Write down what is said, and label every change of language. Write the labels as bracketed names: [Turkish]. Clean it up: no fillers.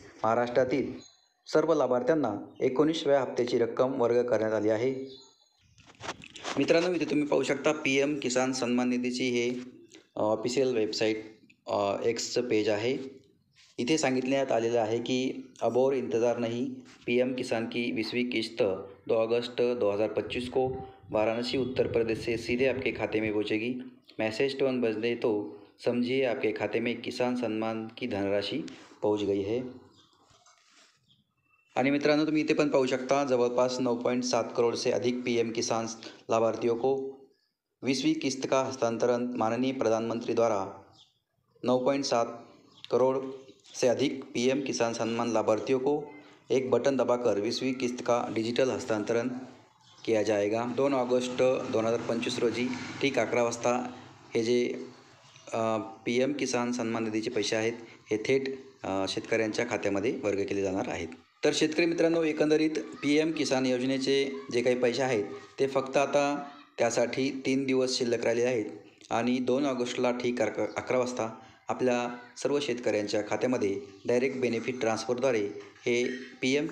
[Marathi] महाराष्ट्रातील सर्व लाभार्थ्यांना 19व्या हप्त्याची रक्कम वर्ग करण्यात आली आहे. मित्रांनो, इथे तुम्ही पाहू शकता पी.एम. किसान सन्मान निधीची हे ऑफिशियल वेबसाईट एक्सचं पेज आहे. इथे सांगितण्यात आलेलं आहे की [Hindi] अब और इंतज़ार नहीं, [Marathi] पी.एम. [Hindi] किसान की 20वीं किस्त 2 अगस्त 2025 को वाराणसी, उत्तर प्रदेश से सीधे आपके खाते में पहुंचेगी. मैसेज टोन बजने तो समझिए आपके खाते में किसान सम्मान की धनराशि पहुंच गई है. [Marathi] आणि मित्रांनो, तुम्ही इथे पण पाहू शकता जवळपास 9.7 [Hindi] करोड़ से अधिक [Marathi] पी.एम. [Hindi] किसान लाभार्थियों को 20वीं किस्त का हस्तांतरण. माननीय प्रधानमंत्री द्वारा 9.7 करोड़ से अधिक पी.एम. किसान सम्मान लाभार्थियों को एक बटन दबाकर 20वीं किस्त का डिजिटल हस्तांतरण किया जाएगा. [Marathi] 2 ऑगस्ट 2025 रोजी ठीक 11 वाजता हे जे पी.एम. किसान सन्मान निधीचे पैसे आहेत हे थेट शेतकऱ्यांच्या खात्यामध्ये वर्ग केले जाणार आहेत. तर शेतकरी मित्रांनो, एकंदरीत पी.एम. किसान योजनेचे जे काही पैसे आहेत ते फक्त आता त्यासाठी 3 दिवस शिल्लक राहिले आहेत आणि 2 ऑगस्टला ठीक 11 वाजता आपल्या सर्व शेतकऱ्यांच्या खात्यामध्ये डायरेक्ट बेनिफिट ट्रान्सफरद्वारे हे पी.एम.